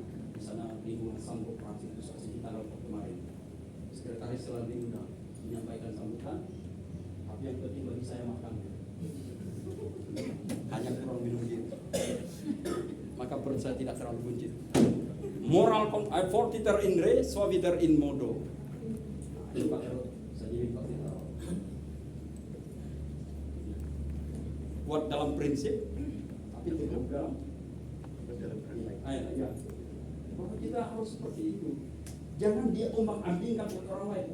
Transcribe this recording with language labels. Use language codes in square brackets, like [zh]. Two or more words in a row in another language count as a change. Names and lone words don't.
[id] Di sana lingkungan Sambok Franciscus Asisi tanggal kemarin. Sekretaris selalu diundang menyampaikan sambutan. Tapi yang penting bagi saya makan. Hanya kurang minum gitu. Maka perut saya tidak terlalu buncit. [la] Moral fortiter in re, suaviter in modo. [id] Ini Pak Herod, saya jadi Pak Herod. Kuat dalam prinsip, tapi teguh dalam ya. Maka kita harus seperti itu. Jangan dia ombang-ambingkan oleh orang lain.